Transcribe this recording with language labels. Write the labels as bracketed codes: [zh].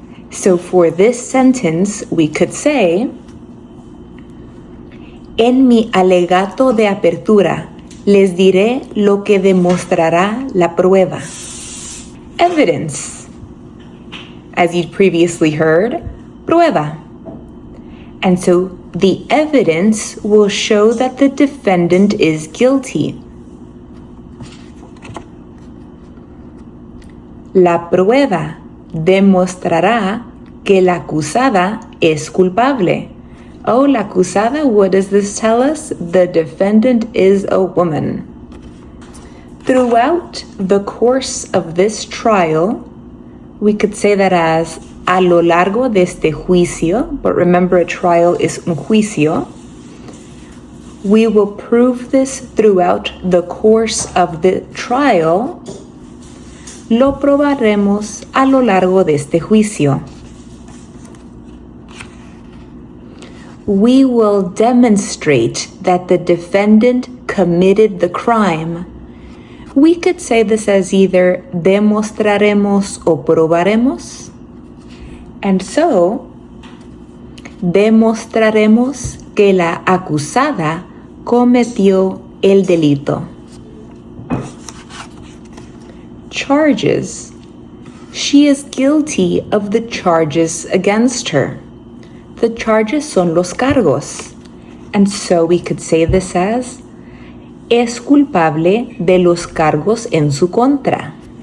[en] So for this sentence, we could say, [es] en mi alegato de apertura, les diré lo que demostrará la prueba. Evidence. [en] As you'd previously heard, prueba. And so the evidence will show that the defendant is guilty. [es] La prueba demostrará que la acusada es culpable. [en] Oh, [es] la acusada, [en] what does this tell us? The defendant is a woman. Throughout the course of this trial, we could say that as [es] a lo largo de este juicio, [en] but remember a trial is [es] un juicio. [en] We will prove this throughout the course of the trial. [es] Lo probaremos a lo largo de este juicio. [en] We will demonstrate that the defendant committed the crime. We could say this as either [es] demostraremos o probaremos. [en] And so, [es] demostraremos que la acusada cometió el delito. [en] Charges. She is guilty of the charges against her. The charges [es] son los cargos. [en] And so we could say this as [es] es culpable de los cargos en su contra.